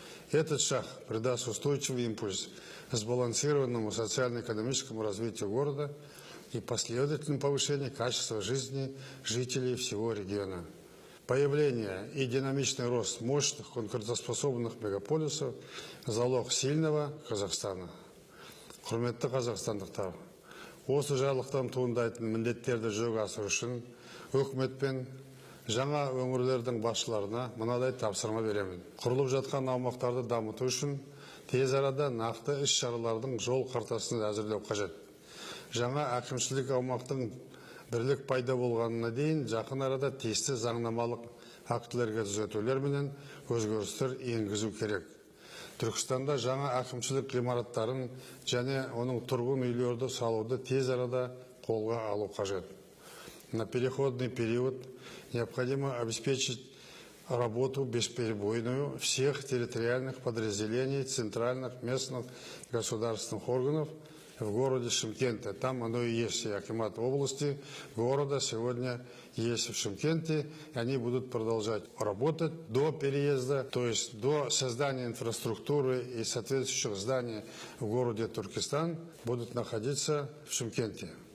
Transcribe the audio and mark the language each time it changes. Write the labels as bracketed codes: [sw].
[ru] Этот шаг придаст устойчивый импульс сбалансированному социально-экономическому развитию города и последовательному повышению качества жизни жителей всего региона. Появление и динамичный рост мощных конкурентоспособных мегаполисов – залог сильного Казахстана. [kk] Құрметті қазақстандықтар, осы жарлықтан туындайтын міндеттерді жүзеге асыру үшін өкімет пен жаңа өңірлердің басшыларына мынадай тапсырма беремін. Құрылып жатқан аумақтарды дамыту үшін тез арада нақты іс-шаралардың жол картасын әзірлеу қажет. Жаңа әкімшілік аумақтың бірлік пайда болғанына дейін жақын арада тиісті заңнамалық актілерге түзетулер менен өзгерістер енгізу керек. Түркістанда жаңа әкімшілік ғимараттарын және оның тұрғын үйлерді салуды тез арада қолға алу қажет. [ru] На переходный период необходимо обеспечить работу бесперебойную всех территориальных подразделений центральных, местных государственных органов в городе Шымкенте. Там оно и есть, и акимат области, города сегодня есть в Шымкенте, и они будут продолжать работать до переезда, то есть до создания инфраструктуры и соответствующих зданий в городе Туркестан будут находиться в Шымкенте.